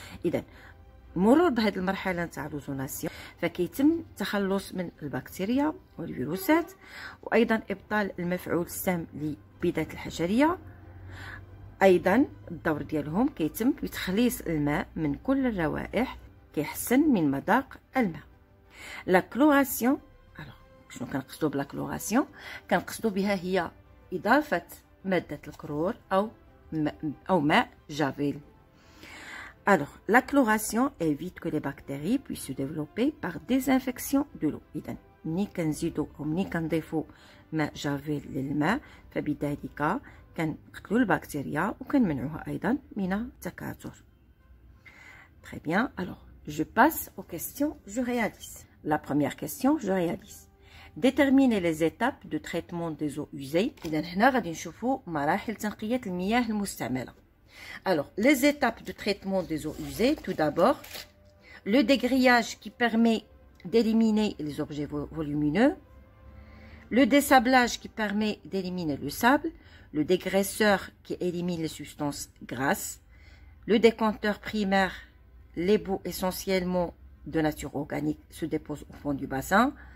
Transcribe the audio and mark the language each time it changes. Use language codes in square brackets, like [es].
[ar] إذن مرور بهذه المرحلة نتاع l'ozonation فكيتم التخلص من البكتيريا والفيروسات وأيضا إبطال المفعول السام للبيضات الحشرية. أيضا الدور ديالهم كيتم بتخليص الماء من كل الروائح كيحسن من مذاق الماء. لا كلوراسيون شنو كنقصدو بلا كلوراسيون؟ كنقصدو بها هي إضافة مادة الكلور أو ماء جافيل. [fr] Alors, la chloration évite que les bactéries puissent se développer par désinfection de l'eau. [ar] إذن ملي كنزيدو أو ملي كنضيفو ماء جافيل للماء فبذلك كنقتلو البكتيريا وكنمنعوها أيضا من التكاثر. [fr] Très bien. Alors, je passe aux questions, je réalise. La première question, je réalise. Déterminer les étapes de traitement des eaux usées. [ar] إذن هنا غادي نشوفو مراحل تنقية المياه المستعملة. [fr] Alors, les étapes de traitement des eaux usées, tout d'abord, le dégrillage qui permet d'éliminer les objets volumineux, le dessablage qui permet d'éliminer le sable, le dégraisseur qui élimine les substances grasses, le décanteur primaire, les boues essentiellement de nature organique se déposent au fond du bassin.